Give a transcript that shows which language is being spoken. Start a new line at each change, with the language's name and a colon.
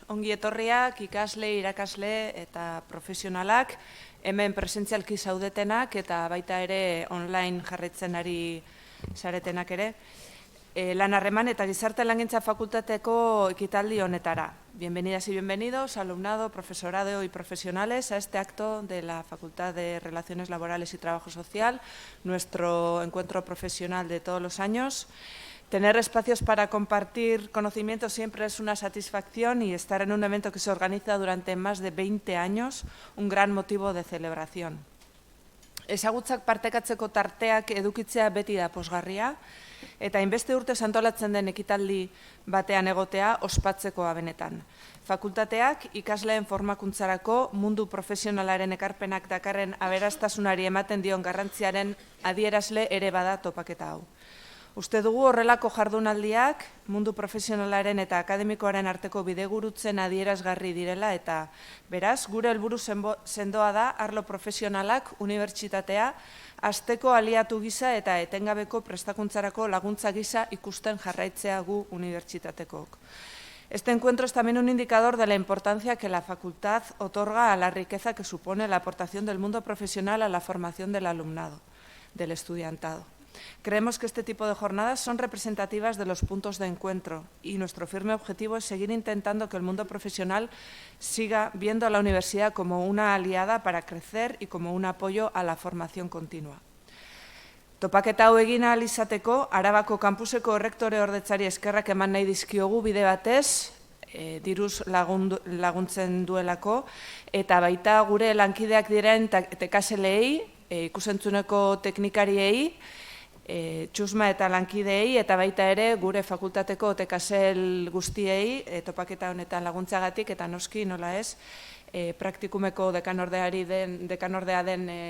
Basque: Ongi etorriak ikasle, irakasle eta profesionalak, hemen presentzialki zaudetenak eta baita ere online jarraitzen ari zaretenak ere. Lan harreman eta gizarte langintza fakultateko ekitaldi honetara.
Spanish: Bienvenidas y bienvenidos, alumnado, profesorado y profesionales a este acto de la Facultad de Relaciones Laborales y Trabajo Social, nuestro encuentro profesional de todos los años. Tener espacios para compartir conocimientos siempre es una satisfacción y estar en un evento que se organiza durante más de 20 años, un gran motivo de celebración.
Basque: Ezagutzak partekatzeko tarteak edukitzea beti da pozgarria, eta hainbeste urte antolatzen den ekitaldi batean egotea ospatzekoa benetan. Fakultateak ikasleen formakuntzarako mundu profesionalaren ekarpenak dakarren aberastasunari ematen dion garrantziaren adierazle ere bada topaketa hau. Uste dugu horrelako jardunaldiak mundu profesionalaren eta akademikoaren arteko bidegurutzen adierazgarri direla eta beraz, gure helburu sendoa da arlo profesionalak unibertsitatea hasteko aliatu gisa eta etengabeko prestakuntzarako laguntza gisa ikusten jarraitzea gu unibertsitatekook.
Spanish: Este encuentro es también un indicador de la importancia que la facultad otorga a la riqueza que supone la aportación del mundo profesional a la formación del alumnado, del estudiantado. Creemos que este tipo de jornadas son representativas de los puntos de encuentro y nuestro firme objetivo es seguir intentando que el mundo profesional siga viendo a la universidad como una aliada para crecer y como un apoyo a la formación continua.
Basque: Topaketa hau egin ahal izateko, Arabako kampuseko errektore ordetzari eskerrak eman nahi dizkiogu bide batez, diruz laguntzen duelako, eta baita gure lankideak diren tekaseleei, ikusentzuneko teknikariei, txusma eta lankideei eta baita ere gure fakultateko tekasel guztiei topaketa honetan laguntzagatik eta noski nola ez praktikumeko dekanordea den